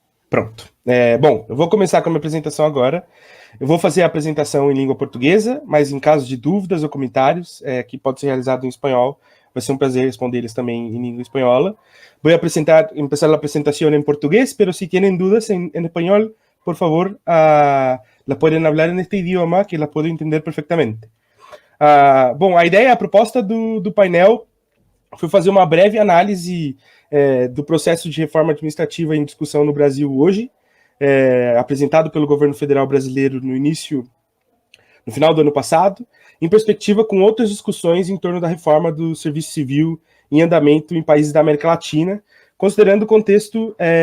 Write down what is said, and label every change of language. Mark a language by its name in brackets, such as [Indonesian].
[Portuguese] Pronto. Bom, eu vou começar com a minha apresentação agora. Eu vou fazer a apresentação em língua portuguesa, mas em caso de dúvidas ou comentários, que pode ser realizado em espanhol, vai ser um prazer responder eles também em língua espanhola. [Spanish] Voy a empezar la presentación en portugués, pero si tienen dudas en español, por favor, la pueden hablar en este idioma, que la puedo entender perfectamente. [Portuguese] Bom, a ideia, a proposta do painel foi fazer uma breve análise do processo de reforma administrativa em discussão no Brasil hoje, apresentado pelo governo federal brasileiro no final do ano passado, em perspectiva com outras discussões em torno da reforma do serviço civil em andamento em países da América Latina, considerando o contexto